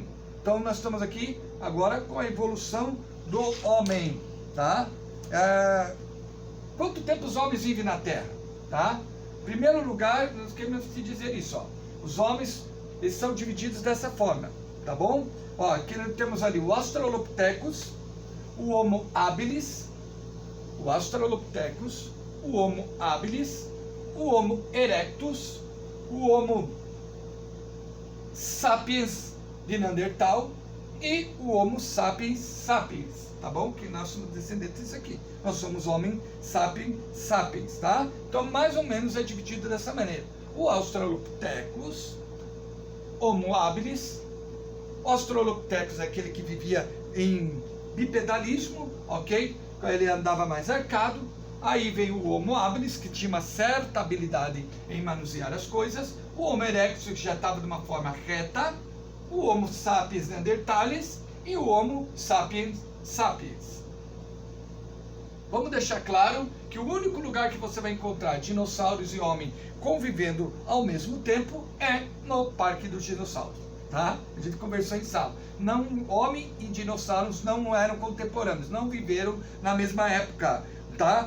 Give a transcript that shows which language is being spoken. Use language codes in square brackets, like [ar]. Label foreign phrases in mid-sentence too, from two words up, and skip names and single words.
[pt] Então nós estamos aqui agora com a evolução do homem, tá? Quanto tempo os homens vivem na Terra, tá? Em primeiro lugar, nós queremos te dizer isso, ó. Os homens, eles são divididos dessa forma, tá bom? Ó, aqui nós temos ali o Australopithecus, o Homo habilis, o Australopithecus, o Homo habilis, o Homo erectus, o Homo sapiens de Neandertal e o Homo sapiens sapiens, tá bom? Que nós somos descendentes disso aqui. Nós somos homem sapiens sapiens, tá? Então mais ou menos é dividido dessa maneira. O Australopithecus, Homo habilis, Australopithecus é aquele que vivia em bipedalismo, ok? Ele andava mais arcado. Aí vem o Homo habilis, que tinha uma certa habilidade em manusear as coisas. O Homo erectus, que já estava de uma forma reta. O Homo sapiens neanderthalis e o Homo sapiens sapiens. Vamos deixar claro que o único lugar que você vai encontrar dinossauros e homem convivendo ao mesmo tempo é no Parque dos Dinossauros, tá? A gente conversou em sala. Não, homem e dinossauros não eram contemporâneos, não viveram na mesma época, tá?